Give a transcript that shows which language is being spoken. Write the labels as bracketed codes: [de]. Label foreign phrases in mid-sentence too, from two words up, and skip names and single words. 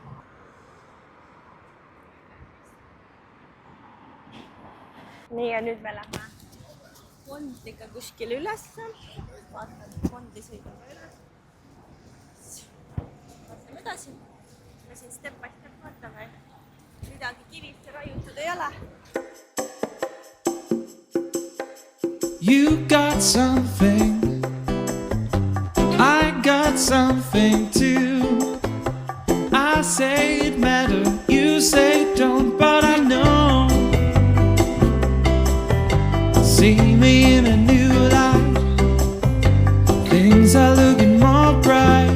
[et] Nii ja nüüd me lähme Fondliga kuskil ülesse, vaatame Fondi sõidame üles, vaatame edasi. Me siin [en] step by step [et] vaatame, midagi kivisse raiutud ei ole. [en] You got something, I got something too. I say it matter, you say it don't, but I know. See me in a new light, things are looking more bright.